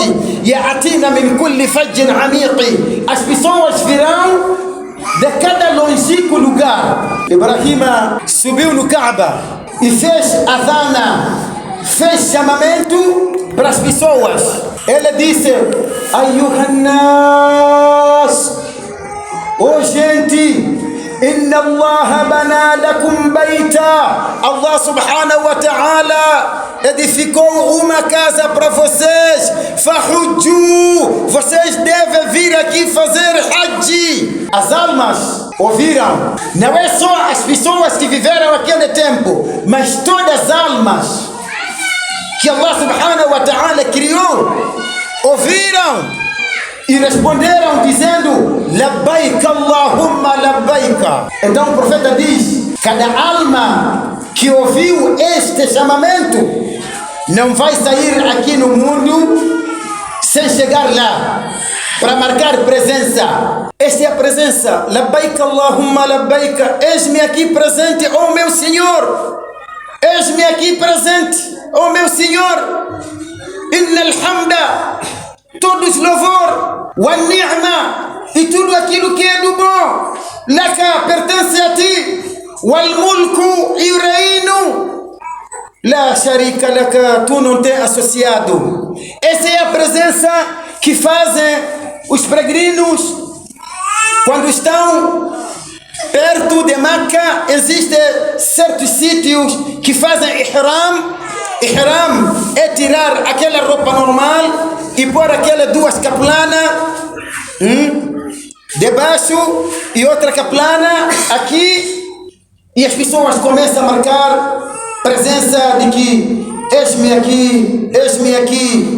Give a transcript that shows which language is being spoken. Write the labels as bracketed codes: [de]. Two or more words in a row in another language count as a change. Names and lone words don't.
[ar] يَأْتِينَ مِنْ كُلِّ فَجٍّ عَمِيقٍ, [pt] as pessoas virão de cada longínquo lugar. Ibrahim subiu no Kaaba e fez adana, fez chamamento para as pessoas. Ele disse: [ar] أيها الناس, [pt] oh gente, [ar] إن الله بنى لكم بيتا, الله سبحانه وتعالى [pt] edificou uma casa para vocês. Fahujju, vocês devem vir aqui fazer hajj. As almas ouviram, não é só as pessoas que viveram aquele tempo, mas todas as almas que [ar] الله سبحانه وتعالى [pt] criou, ouviram e responderam dizendo: [ar] لبيك اللهم لبيك. [pt] Então o profeta diz: cada alma que ouviu este chamamento não vai sair aqui no mundo sem chegar lá para marcar presença. Esta é a presença. [ar] لبيك اللهم لبيك, [pt] eis-me aqui presente, oh meu Senhor, eis-me aqui presente, oh meu Senhor. [ar] إن الحمد, [pt] todos louvor, [ar] والنعمة, [pt] e tudo aquilo que é do bom, laka, pertence a ti, [ar] والملك, [pt] e o reino, [ar] لا شريك لك, [pt] tu não tem associado. Essa é a presença que fazem os peregrinos quando estão perto de Meca. Existem certos sítios que fazem ihram. Ihram é tirar aquela roupa normal e pôr aquelas duas caplanas debaixo e outra caplana aqui, e as pessoas começam a marcar presença de que eis-me aqui, eis-me aqui.